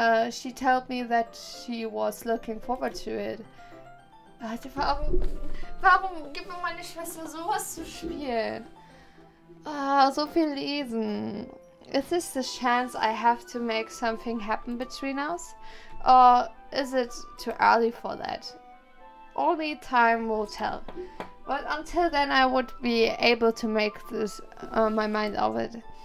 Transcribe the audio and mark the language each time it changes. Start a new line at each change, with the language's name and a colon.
English: She told me that she was looking forward to it.
German: Alter, warum gibt mir meine Schwester sowas zu spielen? So viel lesen.
English: Is this the chance I have to make something happen between us? Or is it too early for that? Only time will tell. But until then I would be able to make this my mind of it.